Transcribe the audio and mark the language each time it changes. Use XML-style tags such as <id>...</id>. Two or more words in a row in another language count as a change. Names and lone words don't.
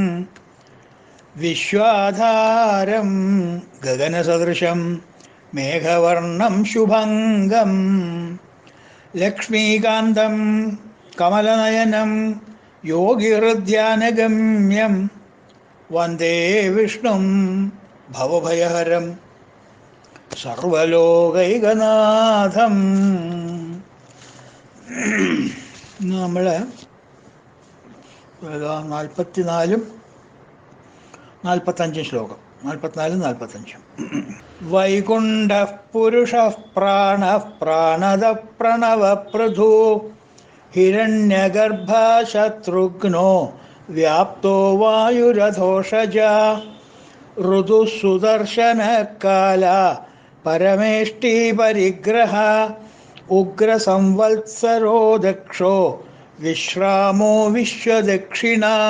<sa>विश्वाधारं गगनसदृशं मेघवर्णं शुभङ्गं लक्ष्मीकान्तं कमलनयनं योगिहृद्यानगम्यं वन्दे विष्णुं भवभयहरं സർവലോകൈകനാഥം.</sa> <ml>നമ്മൾ 44-45 ശ്ലോകം, 44-45.</ml> <sa>വൈകുണ്ഠ പുരുഷ പ്രാണ പ്രാണദ പ്രണവപ്രധു ഹിരണ്യഗർഭ ശത്രുഘ്നോ വ്യാപ്തോ വായുരഥോഷജ ഋതുസുദർശനകാല പരമേഷ്ടി പരിഗ്രഹ ഉഗ്രസംവത്സരോ ദക്ഷോ വിശ്രാമോ വിശ്വദക്ഷിണ.</sa>